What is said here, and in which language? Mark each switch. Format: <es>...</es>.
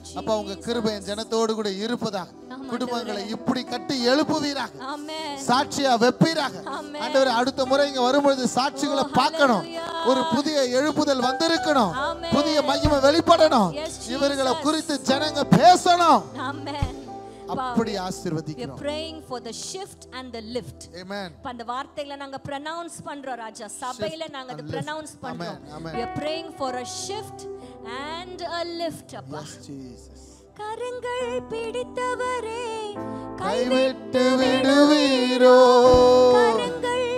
<ta>அப்பா உங்க கிருபை என் ஜனத்தோடு கூட இருப்பதாக, குடும்பங்களை இப்படி கட்டி எழுப்புவீராக, சாட்சியா வைப்பீராக ஆண்டவரே. அடுத்த முறை இங்க வரும்பொழுது சாட்சிகளை பார்க்கணும், ஒரு புதிய எழுப்புதல் வந்திருக்கணும், புதிய மகிமை வெளிப்படணும், இவர்களை குறித்து ஜனங்க பேசணும். அப்படி ஆசீர்வதிக்கிறோம்.</ta> <en>We are praying for the shift and the lift. Amen.</en> <ta>அந்த வார்த்தைகளை நாங்க pronounce பண்றோம் ராஜா. சபையில நாங்க அதை pronounce பண்றோம்.</ta> <en>We are praying for a shift and a lift</en> <ta>அப்பா.</ta> <en>Yes Jesus.</en> <ta>கரங்கள் பிடித்தவரே கைவிட்டு விடுவீரோ, கரங்கள்</ta>